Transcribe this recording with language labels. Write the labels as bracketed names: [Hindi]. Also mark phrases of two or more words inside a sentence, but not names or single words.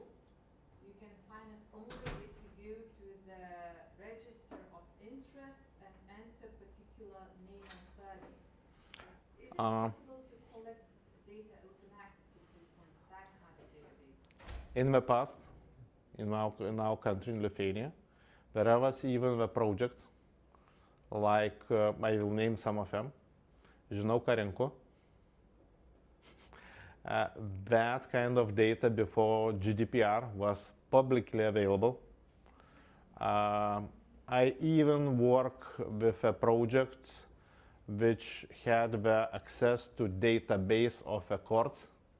[English] You can find it only if you go to the register of interests and enter particular name and surname. Is it possible to collect data automatically from that kind of database? In the past, in our country, in Lithuania, there was even a project, like, I will name some of them, [Lithuanian] Žinau, ką renku. [English] That kind of data before GDPR was publicly available. I even work with a project which had the access to database of the courts,